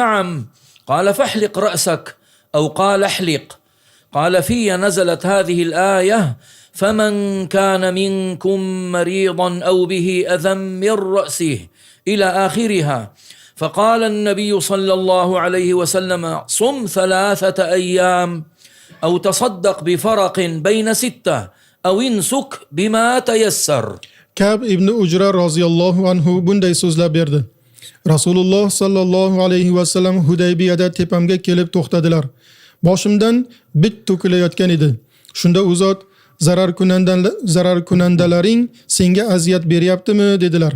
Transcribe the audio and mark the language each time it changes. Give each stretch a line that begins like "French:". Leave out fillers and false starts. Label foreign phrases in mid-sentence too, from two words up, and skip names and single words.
Arabic: قال فاحلق رأسك أو قال احلق قال في نزلت هذه الآية فمن كان منكم مريضا أو به أذى من رأسه إلى آخرها. فقال النبي صلى الله عليه وسلم صم 3 أيام أو تصدق بفرق بين 6 أو انسك بما تيسر.
Uzbek: Kab ibn Ujra
Arabic: رضي الله عنه
Uzbek: bunday so'zlab berdi. Rasululloh
Arabic: صلى الله عليه وسلم
Uzbek: Hudaybiyada tepamga kelib to'xtadilar. Boshimdan bit to'kilayotgan edi. Shunda u zot zararkunandalaring senga aziyat beryaptimi dedilar.